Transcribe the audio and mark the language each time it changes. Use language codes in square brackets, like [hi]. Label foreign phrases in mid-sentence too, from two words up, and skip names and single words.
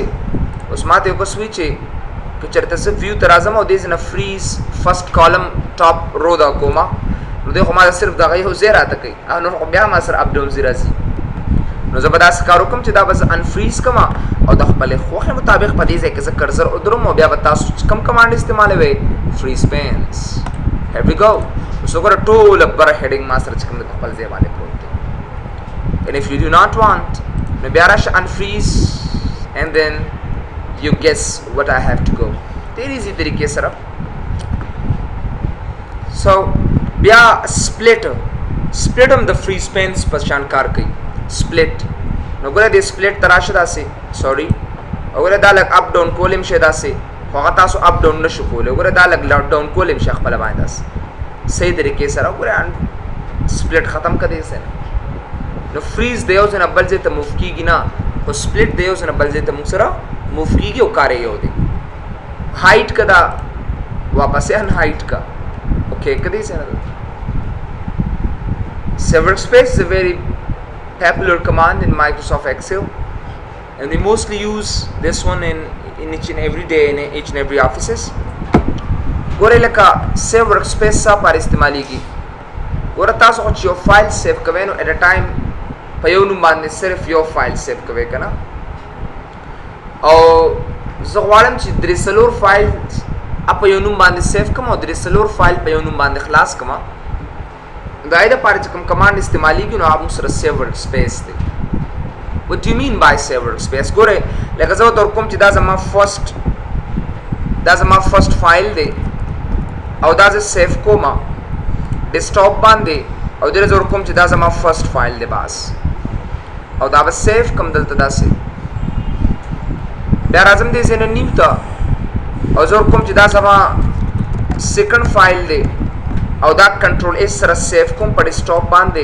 [ps] اوس ما ته یو بس وي چې که چېرته زه ویو ته راځم او دې ځای نه [en] freeze first column top row [ps] دا کومه نو دی خو ما صرف دغه یو ځای راته کوي او نور خو بیا ما سره [en] up down [ps] ځي راځي. نو زه به داسې کار وکړم چې دا به زه انفریز کړم او د خپلې خوښې مطابق په دې ځای کې زه کرزر ودروم او بیا به تاسو کوم کمانډ استعمالوئ [en] freeze panes. here we go. [ps] اوس وګوره ټوله بره هیډینګ ما سره چې کوم دی په خپل ځای باندې پروت دی. [en] and if you do not want [ps] نو بیا راشه [en] unfreeze and then you guess what I have to go. [ps] ډېر ایزي طریقې سره. so بیا split هم د [en] freeze panes [ps] په شان کار کوي. split نو ګوره دې split ته راشه داسې سوري وګوره دا لږ [en] up down [ps] کولی هم شي داسې خو هغه تاسو [en] up down [ps] نه شو کولی. وګوره دا لږ ډاون کولی هم شي خپله باندې داسې صحیح طریقې سره. وګوره split ختم کړه دې ځای نو فریز د یو ځای نه بل ځای ته موف کېږي نه خو split د یو ځای نه بل ځای ته موږ سره موف کېږي او کار یې یو دی. هایټ که دا واپسې ان هایټ کا اوکې که دې ځای نه [en] Save workspace is a very popular command in Microsoft Excel and we mostly use this one in each and every day in each and every offices. [ps] ګورئ لکه [en] save workspace [ps] څه پر استعمالیږي. ګوره تاسو خو چې یو فایل سیو کوئ نو [en] at a time [ps] په یو نوم باندې صرف یو فایل سیو کوئ که نه او زه غواړم چې درې څلور فایل په یو نوم باندې سیو کړم او درې څلور فایل په یو نوم باندې خلاص کړم. د هغې دپاره چې کوم کمانډ استعمالیږي نو هغه موږ سره [en] save workspace [ps] دی. [en] what do you mean by save workspace؟ [ps] ګورئ لکه زه ورته ورکوم چې دا زما [en] first file [ps] دی او دا زه سیو کومه ډیسکټاپ باندې او دې زه ورکوم چې دا زما [en] first file [ps] دی. بس او دا به سیف کم دلته داسې بیا راځم دې ځای نه نیو ته او زه کوم چې دا زما [en] second file [ps] دی او دا [en] control S [ps] سره سیف کوم په ډیسکټاپ باندې